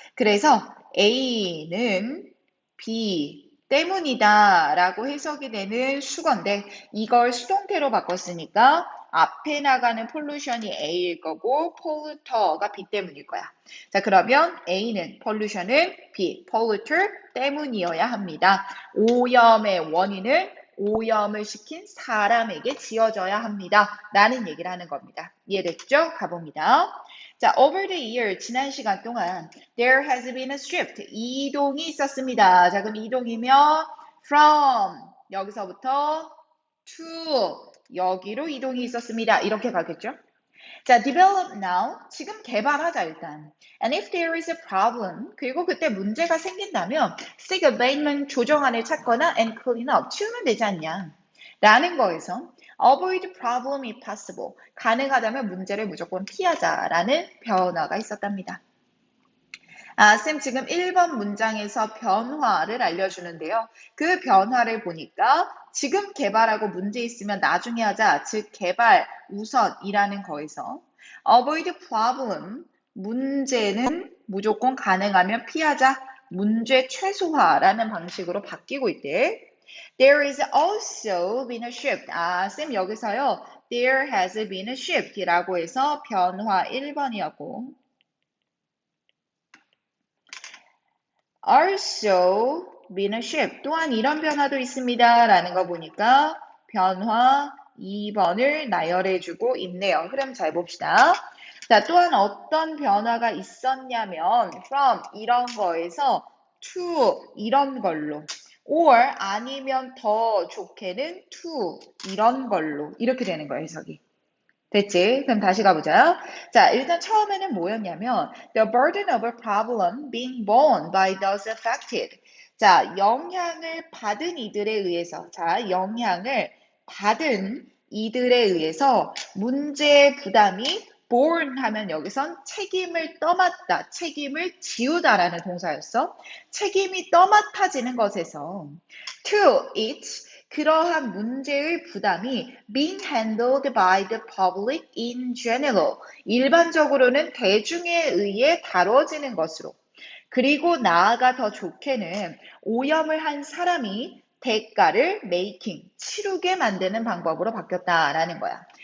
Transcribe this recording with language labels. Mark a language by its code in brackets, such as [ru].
[ko] 그래서 A는 B 때문이다 라고 해석이 되는 수건데 이걸 수동태로 바꿨으니까 앞에 나가는 pollution이 A일 거고 polluter가 B 때문일 거야. 자, 그러면 A는 pollution은 B, polluter 때문이어야 합니다. 오염의 원인을 오염을 시킨 사람에게 지어져야 합니다. 라는 얘기를 하는 겁니다. 이해됐죠? 가봅니다. [en] 자, over the year, [ko] 지난 시간 동안 [en] there has been a shift, [ko] 이동이 있었습니다. 자, 그럼 이동이면 from, 여기서부터 to, 여기로 이동이 있었습니다. 이렇게 가겠죠? 자, develop now. 지금 개발하자, 일단. [en] And if there is a problem, [ko] 그리고 그때 문제가 생긴다면, [en] seek abatement, [ko] 조정안을 찾거나 [en] and clean up, [ko] 치우면 되지 않냐. 라는 거에서, [en] avoid problem if possible. [ko] 가능하다면 문제를 무조건 피하자라는 변화가 있었답니다. 쌤 지금 1번 문장에서 변화를 알려주는데요. 그 변화를 보니까 지금 개발하고 문제 있으면 나중에 하자, 즉 개발 우선이라는 거에서 [en] avoid problem, [ko] 문제는 무조건 가능하면 피하자, 문제 최소화라는 방식으로 바뀌고 있대. [en] There is also been a shift. [ko] 쌤 여기서요. [en] There has been a shift [ko] 라고 해서 변화 1번이었고 [en] also been a shift. [ko] 또한 이런 변화도 있습니다. 라는 거 보니까 변화 2번을 나열해주고 있네요. 흐름 잘 봅시다. 자, 또한 어떤 변화가 있었냐면 from 이런 거에서 to 이런 걸로 or 아니면 더 좋게는 to 이런 걸로 이렇게 되는 거예요, 해석이. 됐지? 그럼 다시 가보자. 자, 일단 처음에는 뭐였냐면 [en] the burden of a problem being borne by those affected. [ko] 자, 영향을 받은 이들에 의해서 영향을 받은 이들에 의해서 문제의 부담이 borne 하면 여기선 책임을 떠맡다, 책임을 지우다라는 동사였어. 책임이 떠맡아지는 것에서 to it 그러한 문제의 부담이 [en] being handled by the public in general, [ko] 일반적으로는 대중에 의해 다뤄지는 것으로, 그리고 나아가 더 좋게는 오염을 한 사람이 대가를 making, 치르게 만드는 방법으로 바뀌었다라는 거야.